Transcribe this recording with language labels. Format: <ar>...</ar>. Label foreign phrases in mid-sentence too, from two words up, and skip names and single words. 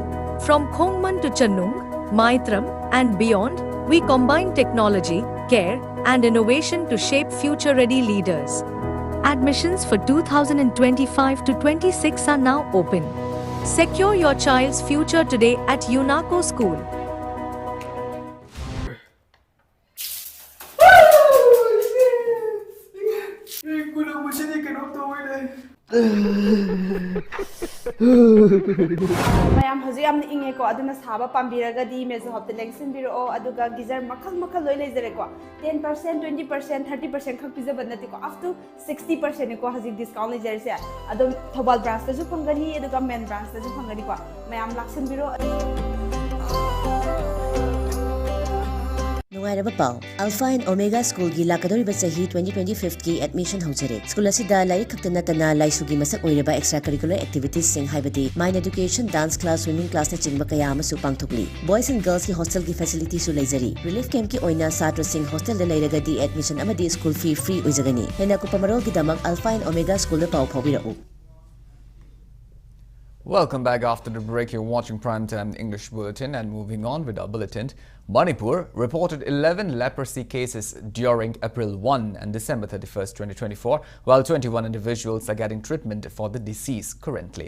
<en>From Khongman to Channung, Maitram, and beyond, we combine technology, care, and innovation to shape future-ready leaders. Admissions for 2025 to 26 are now open. Secure your child's future today at UNACO School.</en> <mni>Mayam haji amna inge ko aduna saba pambiraga di mezo hopte lengsin biro aduga gizar makal loi lezere ko 10% 20% 30% khak pizza banati ko</mni> <en>up to</en> <mni>60% ko haji discount lezere se adum thobal branch ta ju phangani aduga</mni> <en>main branch</en> <mni>ta ju phangani ko mayam laksin biro Nungairaba pau, Alpha and Omega School gi lakadoriba sahi 2025 ki admission haujare. School asida larik khakta natana laisugi masak oiraba</mni> <en>extracurricular activities</en> <mni>sing haibadi mine education,</mni> <en>dance class, swimming class</en> <mni>na chingba kaya amasu pangthokli.</mni> <en>Boys and girls</en> <mni>ki hostel ki facility su leizari.</mni> <en>Relief camp</en> <mni>ki oina satra sing hostel da leiragadi admission amadi</mni> <en>school fee</en> <mni>free oizagani. Hena kupamarol gi damak Alpha and Omega School da pau phawbirau.</mni> <en>Welcome back after the break. You're watching Primetime English Bulletin, and moving on with our bulletin. Manipur reported 11 leprosy cases during April 1 and December 31st, 2024, while 21 individuals are getting treatment for the disease currently.</en>